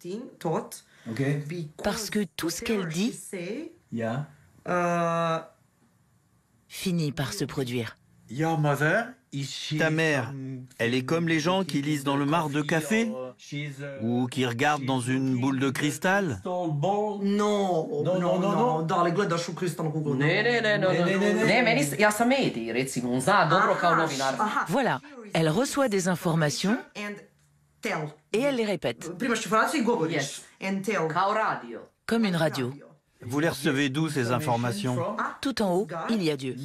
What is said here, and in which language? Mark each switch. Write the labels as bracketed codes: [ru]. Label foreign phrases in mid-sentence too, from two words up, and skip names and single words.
[fr] Parce que tout ce qu'elle dit finit par se produire. Ta mère, elle est comme les gens qui lisent dans le marc de café ou qui regardent dans une boule de cristal. Non, [sr] dale, gledaš u kristalnu kuglu. [fr] Voilà, elle reçoit des informations et elle les répète. Comme une radio. Vous les recevez d'où, ces informations? Tout en haut, il y a Dieu.